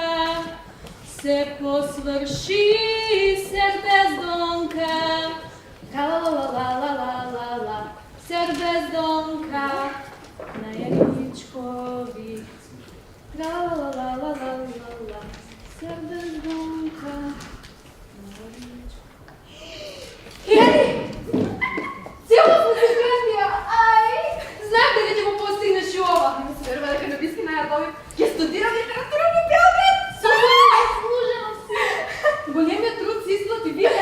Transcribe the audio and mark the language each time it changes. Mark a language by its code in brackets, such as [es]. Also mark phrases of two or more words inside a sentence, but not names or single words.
[mk] се посврши, сербездонка, ла-ла-ла-ла-ла-ла-ла, сербездонка, на јагничкови, ла-ла-ла-ла-ла-ла-ла, сербездонка, на јагничкови. Јани! Целосно се градија, ај! Знам дека ќе го постигнеш и ова. Не се верува дека Небиски најадови ќе студира литература во Белград. Заслужено си. Големиот труд се исплати, виде.